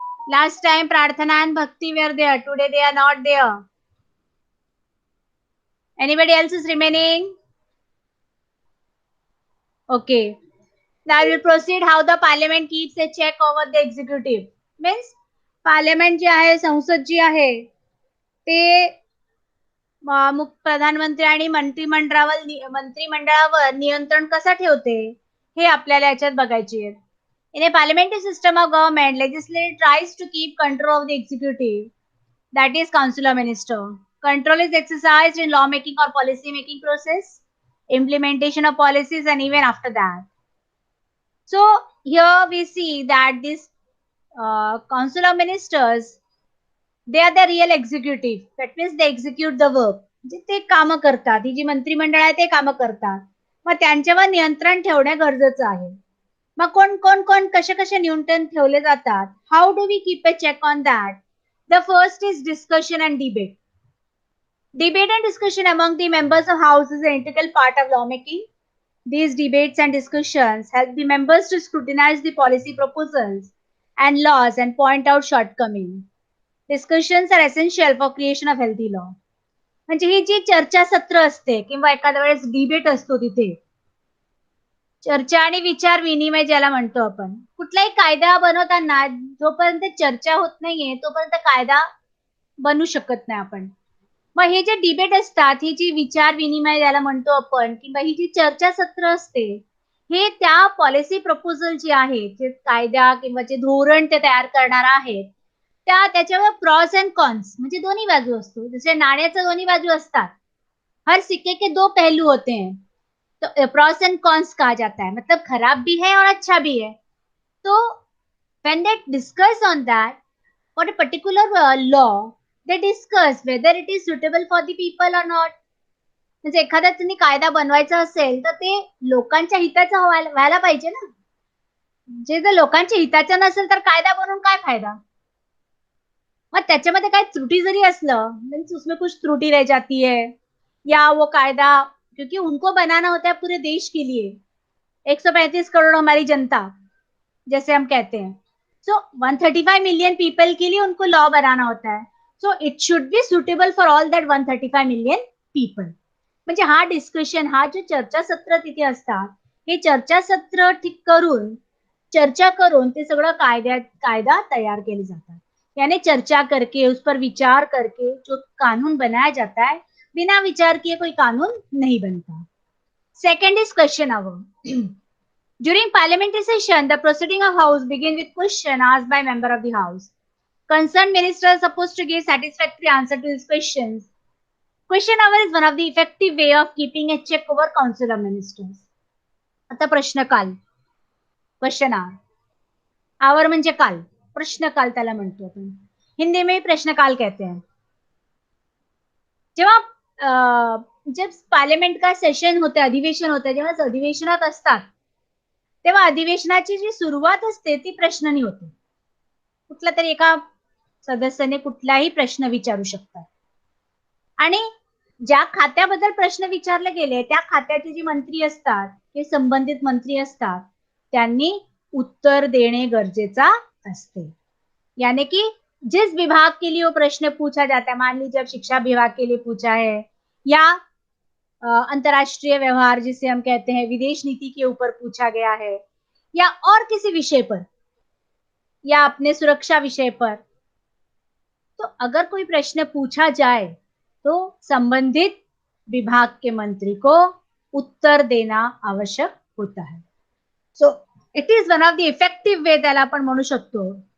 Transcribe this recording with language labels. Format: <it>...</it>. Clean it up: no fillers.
<en>Last time Prarthana and Bhakti were there. Today they are not there. Anybody else is remaining? Okay. Now we will proceed how the parliament keeps a check over the executive. Means parliament</en> <mr>जे आहे, संसद जी आहे, ते प्रधानमंत्री आणि मंत्रिमंडळावर नियंत्रण कसं ठेवते हे आपल्याला याच्यात बघायची आहे.</mr> <en>In a parliamentary system of government, legislature tries to keep control of the executive, that is council of minister. Control is exercised in law making or policy making process, implementation of policies, and even after that. So here we see that this council of ministers, they are the real executive. That means they execute the work.</en> <mr>म्हणजे ते काम करतात. ही जी मंत्रिमंडळ आहे ते काम करतात. मग त्यांच्यावर नियंत्रण ठेवणे गरजेचं आहे. मग कोण कसे नियंत्रण ठेवले जातात?</mr> <en>How do we keep a check on that? The first is discussion and debate. Debate and discussion among the members of House is an integral part of lawmaking. These debates and discussions help the members to scrutinize the policy proposals and laws and point out shortcomings. Discussions are essential for creation of healthy law.</en> <mr>म्हणजे ही जी चर्चासत्र असते किंवा एखाद्या वेळेस debate असतो, तिथे चर्चा आणि विचार विनिमय ज्याला म्हणतो आपण. कुठलाही कायदा बनवताना जोपर्यंत चर्चा होत नाहीये तोपर्यंत कायदा बनू शकत नाही आपण. मग हे जे डिबेट असतात, ही जी विचार विनिमय ज्याला म्हणतो आपण, किंवा ही जी चर्चासत्र असते, हे त्या पॉलिसी प्रपोजल जे आहे, जे कायदा किंवा जे धोरण ते तयार करणार आहेत, त्याच्यावर</mr> <en>pros and cons</en> <mr>म्हणजे दोन्ही बाजू असतो. जसे नाण्याच्या दोन्ही बाजू असतात.</mr> <hi>हर सिक्के के दो पहलू होते हैं. तो प्रॉस एंड कॉन्स कहा जाता है, मतलब खराब भी है और अच्छा भी है.</hi> <en>तो when they discuss on that for a particular law, they discuss whether it is suitable for the people or not.</en> <mr>म्हणजे एखादा त्यांनी कायदा बनवायचा असेल तर ते लोकांच्या हिताचा व्हायला पाहिजे ना. जे जर लोकांच्या हिताचा नसेल तर कायदा बनवून काय फायदा? मग त्याच्यामध्ये काही त्रुटी जरी असलं,</mr> <hi>मीन्स उसमें कुछ त्रुटि रह जाती है या वो कायदा, क्योंकि उनको बनाना होता है पूरे देश के लिए, 135 करोड़ हमारी जनता जैसे हम कहते हैं. सो 135 मिलियन पीपल के लिए उनको लॉ बनाना होता है.</hi> <en>So it should be suitable for all that 135 million people.</en> <mr>म्हणजे हा डिस्कशन, हा जो चर्चासत्र तिथे असतात, हे चर्चासत्र चर्चा करून ते सगळं कायदा तयार केले जातात.</mr> <hi>यानी चर्चा करके, उस पर विचार करके जो कानून बनाया जाता है, बिना विचार किए कोई कानून नहीं बनता.</hi> <en>Second is question hour. During parliamentary session, the proceeding of House begin with question asked by member of the House. Concerned minister is supposed to give satisfactory answer to his questions. Question hour is one of the effective way of keeping a check over council of ministers.</en> <mr>आता प्रश्नकाल, question आवर म्हणजे काल, प्रश्नकाल त्याला म्हणतो आपण.</mr> <hi>हिंदी में प्रश्नकाल कहते हैं.</hi> <mr>जेव्हा</mr> <hi>जब पार्लियामेंट का सेशन</hi> <mr>होते, अधिवेशन होते, जेव्हा अधिवेशनात असतात तेव्हा अधिवेशनाची जी सुरुवात असते ती प्रश्नांनी होते. कुठला तरी एका सदस्याने कुठलाही प्रश्न विचारू शकतात आणि ज्या खात्याबद्दल प्रश्न विचारले गेले त्या खात्याचे जे मंत्री असतात, हे संबंधित मंत्री असतात, त्यांनी उत्तर देणे गरजेचा असते.</mr> <hi>यानी कि जिस विभाग के लिए वो प्रश्न पूछा जाता है, मान लीजिए शिक्षा विभाग के लिए पूछा है या अंतरराष्ट्रीय व्यवहार जिसे हम कहते हैं, विदेश नीति के ऊपर पूछा गया है या और किसी विषय पर या अपने सुरक्षा विषय पर, तो अगर कोई प्रश्न पूछा जाए तो संबंधित विभाग के मंत्री को उत्तर देना आवश्यक होता है.</hi> <en>so it is one of the effective way</en> <mr>त्याला आपण म्हणू शकतो.</mr>